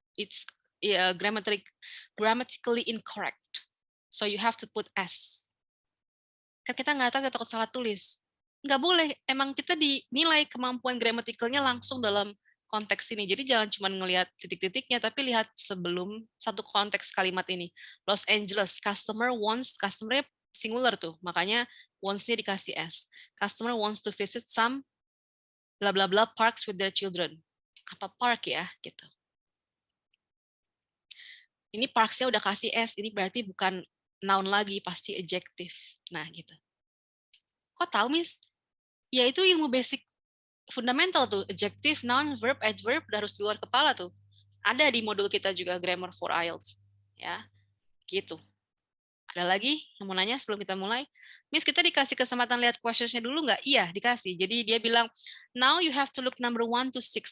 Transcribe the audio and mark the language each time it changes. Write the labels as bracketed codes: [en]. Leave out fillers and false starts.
[en] It's grammatically incorrect. So you have to put S. [id] Kan kita nggak tahu, kita takut salah tulis. Nggak boleh, emang kita dinilai kemampuan gramaticalnya langsung dalam konteks ini. Jadi jangan cuma ngelihat titik-titiknya, tapi lihat sebelum satu konteks kalimat ini. Los Angeles, [en] customer wants, [id] customer-nya singular tuh, makanya wants-nya dikasih S. [en] Customer wants to visit some bla bla bla parks with their children. [id] Apa park ya, gitu. Ini parks-nya udah kasih S, ini berarti bukan noun lagi, pasti adjective. Nah, gitu. Kok tahu, Miss? Ya itu ilmu basic fundamental tuh, adjective, noun, verb, adverb, udah harus di luar kepala tuh. Ada di modul kita juga grammar for IELTS. Ya, gitu. Ada lagi yang mau nanya sebelum kita mulai? Miss, kita dikasih kesempatan lihat questions-nya dulu nggak? Iya, dikasih. Jadi dia bilang, [en] now you have to look number 1 to 6.